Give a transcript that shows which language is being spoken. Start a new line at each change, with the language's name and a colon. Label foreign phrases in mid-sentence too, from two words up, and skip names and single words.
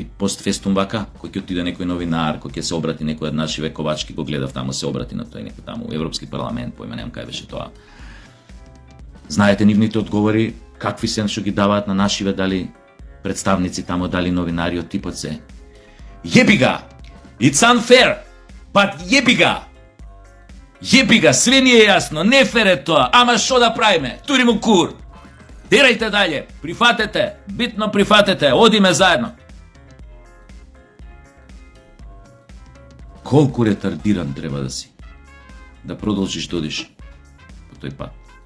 Macedonian: Постфестум вака, кој ќе отиде некој новинар, кој ќе се обрати некој од наши Ковачки, го гледав таму, се обрати на тој некој таму, Европски парламент, поима немам кај беше тоа. Знаете нивните одговори, какви се што ги даваат на нашиве, дали представници таму, дали новинари од типот се. Јебига!
English: It's unfair, but јебига!
Macedonian: Јебига,
Serbian: све ни е јасно,
Macedonian: не фер е тоа, ама шо да правиме? Тури му кур!
Serbian: Терајте далje,
Macedonian: прифатете, битно прифатете, одиме заедно. Колку ретардиран треба да си, да продолжиш да одиш по тој пат.